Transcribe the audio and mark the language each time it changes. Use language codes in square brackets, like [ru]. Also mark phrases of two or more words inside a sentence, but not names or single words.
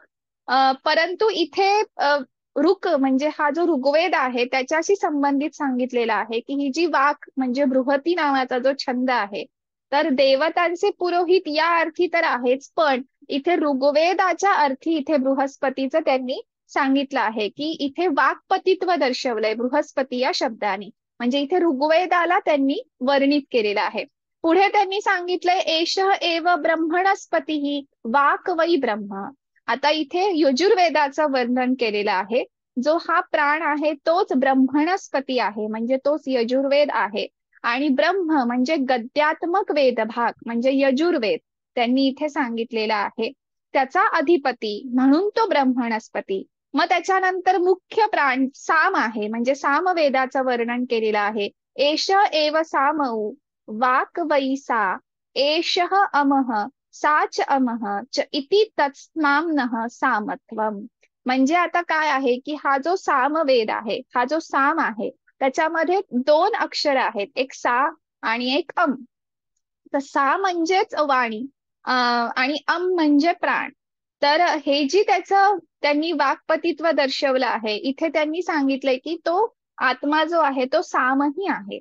[mr] परंतु इथे ऋक म्हणजे हा जो ऋग्वेद आहे त्याच्याशी संबंधित सांगितलेला आहे की ही जी वाक म्हणजे बृहती नावाचा जो छंद आहे, तर देवतांचे पुरोहित या अर्थी तर आहेच, पण इथे ऋग्वेदाच्या अर्थी इथे बृहस्पतीचं त्यांनी सांगितलं आहे की इथे वाक्पतित्व दर्शवलंय बृहस्पती या शब्दाने. म्हणजे इथे ऋग्वेदाला त्यांनी वर्णित केलेलं आहे. पुढे त्यांनी सांगितलंय [sa] एषः एव ब्रह्मणस्पती वाक वै ब्रह्म. [mr] आता इथे यजुर्वेदाचं वर्णन केलेलं आहे. जो हा प्राण आहे तोच ब्रह्मणस्पती आहे, म्हणजे तोच यजुर्वेद आहे. आणि ब्रह्म म्हणजे गद्यात्मक वेदभाग म्हणजे यजुर्वेद त्यांनी इथे सांगितलेला आहे. त्याचा अधिपती म्हणून तो ब्रह्मणस्पती. मग त्याच्यानंतर मुख्य प्राण साम आहे, म्हणजे सामवेदाचं वर्णन केलेलं आहे. [sa] एष एव सामौ वाक वै सा एषः अमः साच अमः च इति तत्स्माम्नः सामत्वम. [mr] म्हणजे आता काय आहे की हा जो सामवेद आहे, हा जो साम आहे, त्याच्यामध्ये 2 अक्षर आहेत, एक सा आणि एक अम. तर सा म्हणजेच वाणी आणि अम म्हणजे प्राण. तर हे जी त्याचं त्यांनी वाक्पतित्व दर्शवलं आहे, इथे त्यांनी सांगितलंय की तो आत्मा जो आहे तो सामही आहे.